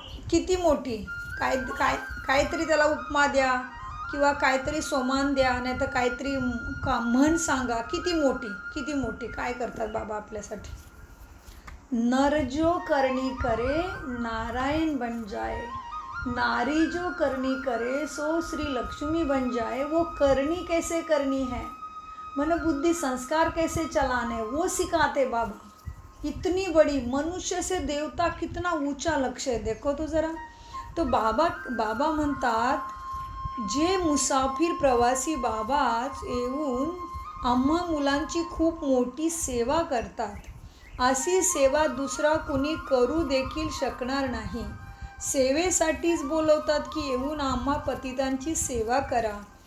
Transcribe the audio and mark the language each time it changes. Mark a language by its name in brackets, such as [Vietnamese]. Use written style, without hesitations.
[Marathi] किती मोठी? काहीतरी त्याला उपमा द्या किंवा काहीतरी सोमान द्या, नाही तर काहीतरी म्हण सांगा. किती मोठी, किती मोठी. काय करतात बाबा आपल्यासाठी? [Hindi] नर जो करनी करे नारायण बन जाए, नारी जो करनी करे सो श्री लक्ष्मी बन जाए. वो करनी कैसे करनी है? मन बुद्धि संस्कार कैसे चलाने वो सिखाते बाबा। इतनी बड़ी, मनुष्य से देवता कितना ऊंचा लक्ष्य आहे, देखो तो जरा। [Marathi] तो बाबा म्हणतात, जे मुसाफिर प्रवासी बाबाच येऊन आम्हा मुलांची खूप मोठी सेवा करतात, अशी सेवा दुसरा कोणी करू देखील शकणार नाही. सेवेसाठीच बोलवतात की येऊन आम्हा पतितांची सेवा करा.